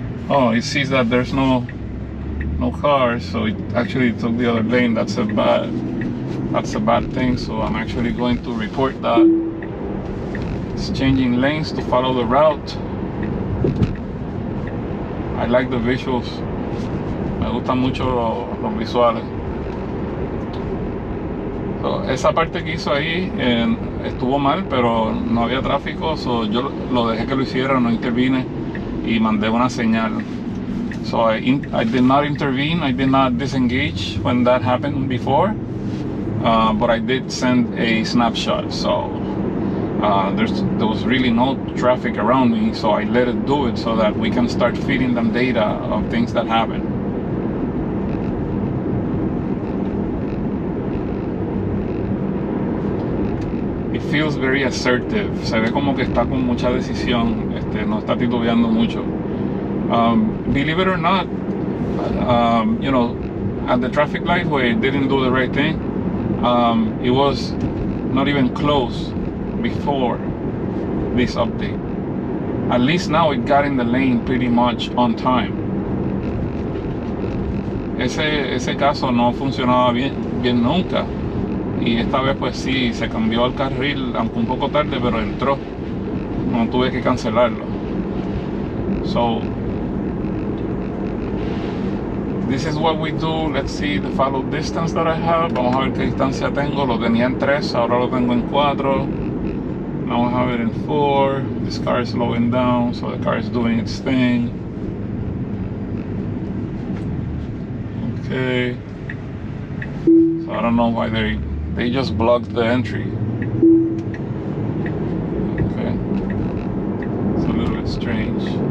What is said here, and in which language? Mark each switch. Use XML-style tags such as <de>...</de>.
<en>Oh, it sees that there's no cars, so it actually took the other lane. That's a bad thing. So I'm actually going to report that. It's changing lanes to follow the route. I like the visuals.</en> <es>Me gustan mucho los visuales. So, esa parte que hizo ahí estuvo mal, pero no había tráfico, so yo lo dejé que lo hiciera, no intervine y mandé una señal.</es> <en>So I did not intervene, I did not disengage when that happened before, but I did send a snapshot. So there was really no traffic around me, so I let it do it so that we can start feeding them data of things that happen. feels very assertive.</en> <es>Se ve como que está con mucha decisión. No está titubeando mucho.</es> <en>Believe it or not, you know, at the traffic light where it didn't do the right thing, it was not even close before this update. At least now it got in the lane pretty much on time.</en> <es>Ese caso no funcionaba bien nunca, y esta vez pues sí, se cambió al carril, aunque un poco tarde, pero entró. No tuve que cancelarlo.</es> <en>So this is what we do. Let's see the follow distance that I have.</en> <es>Vamos a ver qué distancia tengo. Lo tenía en 3, ahora lo tengo en 4.</es> <en>Now I have it in 4. This car is slowing down, so the car is doing its thing. Okay. So I don't know why they just blocked the entry. Okay. It's a little bit strange.</en>